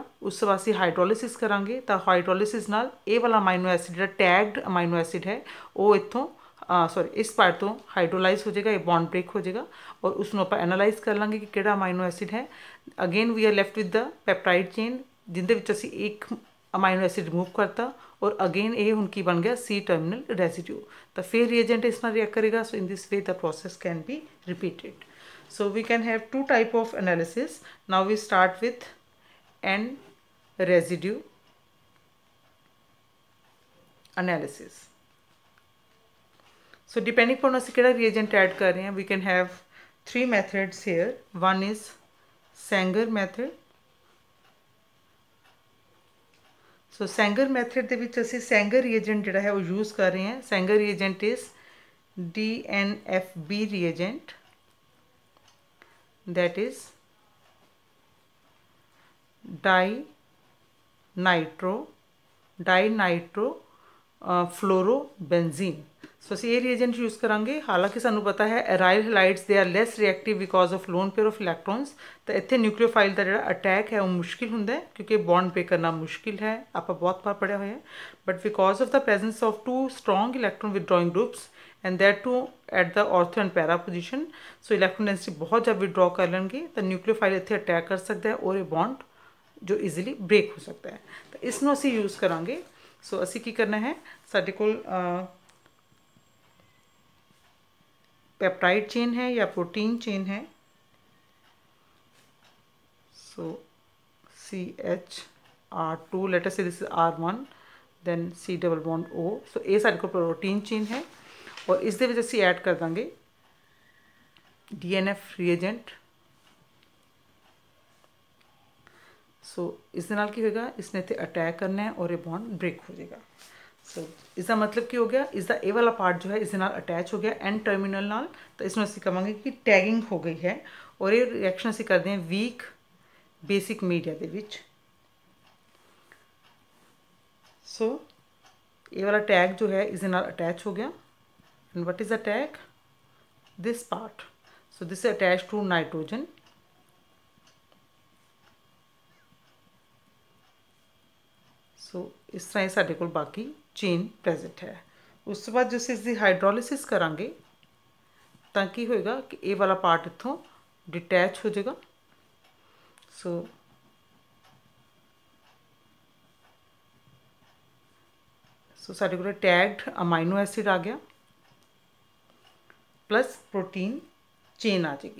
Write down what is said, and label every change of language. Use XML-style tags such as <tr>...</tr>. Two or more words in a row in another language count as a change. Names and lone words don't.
<pa>ਉਸ ਤੋਂ ਬਾਅਦ ਅਸੀਂ ਹਾਈਡਰੋਲਿਸਿਸ ਕਰਾਂਗੇ, ਤਾਂ ਹਾਈਡਰੋਲਿਸਿਸ ਨਾਲ ਇਹ ਵਾਲਾ</pa> <en>amino acid</en> <pa>ਜਿਹੜਾ</pa> <en>tagged amino acid</en> <pa>ਹੈ ਉਹ ਇੱਥੋਂ ਇਸ ਪਾਰਟ ਤੋਂ ਹਾਈਡਰੋਲਾਈਜ਼ ਹੋ ਜਾਏਗਾ, ਇਹ</pa> <en>bond break</en> <pa>ਹੋ ਜਾਏਗਾ, ਔਰ ਉਸ ਨੂੰ ਆਪਾਂ ਐਨਾਲਾਈਜ਼ ਕਰ ਲਾਂਗੇ ਕਿ ਕਿਹੜਾ</pa> <en>amino acid</en> <pa>ਹੈ।</pa> <en>again we are left with the peptide chain,</en> <pa>ਜਿਹਦੇ ਵਿੱਚ ਅਸੀਂ ਇੱਕ</pa> <en>amino acid</en> <pa>ਰਿਮੂਵ ਕਰਤਾ, ਔਰ ਅਗੇਨ ਇਹ ਹੁਣ ਕੀ ਬਣ ਗਿਆ, C</pa> <en>terminal residue.</en> <pa>ਤਾਂ ਫਿਰ ਰੀਏਜੈਂਟ ਇਸ ਨਾਲ ਰਿਐਕਟ ਕਰੇਗਾ।</pa> <en>so in this way the process can be repeated. So we can have two type of analysis. Now we start with N residue analysis. So depending upon</en> <pa>ਅਸੀਂ ਕਿਹੜਾ reagent add ਕਰ ਰਹੇ ਹਾਂ,</pa> <en>we can have three methods here.</en> <pa>One is Sanger method. So Sanger method ਦੇ ਵਿੱਚ ਅਸੀਂ</pa> <en>Sanger reagent</en> <pa>ਜਿਹੜਾ ਹੈ ਉਹ use ਕਰ ਰਹੇ ਹਾਂ।</pa> <en>Sanger reagent is DNFB reagent, that is dinitro</en> <pa>ਸੋ ਅਸੀਂ ਇਹ ਰੀਏਜੈਂਟ ਯੂਜ਼ ਕਰਾਂਗੇ। ਹਾਲਾਂਕਿ ਸਾਨੂੰ ਪਤਾ ਹੈ</pa> <en>aryl halides they are less reactive because of lone pair of electrons.</en> <pa>ਤਾਂ ਇੱਥੇ ਨਿਊਕਲੀਓਫਾਈਲ ਦਾ ਜਿਹੜਾ ਅਟੈਕ ਹੈ ਉਹ ਮੁਸ਼ਕਿਲ ਹੁੰਦਾ ਹੈ, ਕਿਉਂਕਿ</pa> <en>bond break</en> <pa>ਕਰਨਾ ਮੁਸ਼ਕਿਲ ਹੈ, ਆਪਾਂ ਬਹੁਤ ਵਾਰ ਪੜ੍ਹਿਆ ਹੋਇਆ ਹੈ।</pa> <en>but because of the presence of two strong electron withdrawing groups and that too at the ortho and para position, so electron density</en> <hi>बहुत ज़्यादा</hi> <en>withdraw</en> <hi>कर लेंगे तो न्यूक्लियोफाइल इतने अटैक कर सकता है और ये बॉन्ड जो</hi> <en>easily break</en> <hi>हो सकता है।</hi> <pa>ਤੋ ਇਸਮੇਂ ਅਸੀ ਯੂਜ਼ ਕਰਾਂਗੇ। ਸੋ ਅਸੀ ਕੀ ਕਰਨਾ ਹੈ, ਸਾਡੇ ਕੋਲ ਪੈਪਟਾਈਡ ਚੇਨ ਹੈ ਜਾਂ ਪ੍ਰੋਟੀਨ ਚੇਨ ਹੈ। सो CH2,</pa> <en>let us say this is R1, then C double bond O।</en> <pa>ਸੋ ਇਹ ਸਾਡੇ ਕੋਲ ਪ੍ਰੋਟੀਨ ਚੇਨ ਹੈ, ਔਰ ਇਸ ਦੇ ਵਿੱਚ ਅਸੀਂ ਐਡ ਕਰ ਦੇਵਾਂਗੇ</pa> <en>DNF reagent।</en> <pa>ਸੋ ਇਸ ਦੇ ਨਾਲ ਕੀ ਹੋਵੇਗਾ, ਇਸਨੇ ਇੱਥੇ ਅਟੈਕ ਕਰਨਾ ਹੈ ਔਰ ਇਹ ਬੌਂਡ ਬ੍ਰੇਕ ਹੋ ਜਾਏਗਾ। ਸੋ ਇਸਦਾ ਮਤਲਬ ਕੀ ਹੋ ਗਿਆ, ਇਸਦਾ ਇਹ ਵਾਲਾ ਪਾਰਟ ਜੋ ਹੈ ਇਸ ਦੇ ਨਾਲ ਅਟੈਚ ਹੋ ਗਿਆ N ਟਰਮੀਨਲ ਨਾਲ। ਤਾਂ ਇਸ ਵਿੱਚ ਅਸੀਂ ਕਹਾਂਗੇ ਕਿ ਟੈਗਿੰਗ ਹੋ ਗਈ ਹੈ, ਔਰ ਇਹ ਰਿਐਕਸ਼ਨ ਅਸੀਂ ਕਰਦੇ ਹਾਂ ਵੀਕ ਬੇਸਿਕ ਮੀਡੀਆ ਦੇ ਵਿੱਚ। ਸੋ ਇਹ ਵਾਲਾ ਟੈਗ ਜੋ ਹੈ ਇਸ ਦੇ ਨਾਲ ਅਟੈਚ ਹੋ ਗਿਆ।</pa> <en>And what is the tag? This part. So this is attached to nitrogen।</en> <pa>So ਇਸ ਤਰ੍ਹਾਂ ਸਾਡੇ ਕੋਲ ਬਾਕੀ ਚੇਨ ਪ੍ਰੈਜ਼ੈਂਟ ਹੈ। ਉਸ ਤੋਂ ਬਾਅਦ ਜੋ ਇਸਦੀ ਹਾਈਡਰੋਲਿਸਿਸ ਕਰਾਂਗੇ ਤਾਂ ਕੀ ਹੋਏਗਾ ਕਿ ਇਹ ਵਾਲਾ ਪਾਰਟ ਇੱਥੋਂ ਡਿਟੈਚ ਹੋ ਜਾਏਗਾ, ਸੋ ਸਾਡੇ ਕੋਲ ਟੈਗਡ ਅਮਾਈਨੋ ਐਸਿਡ ਆ ਗਿਆ ਪਲੱਸ ਪ੍ਰੋਟੀਨ ਚੇਨ ਆ ਜਾਏਗੀ।</pa>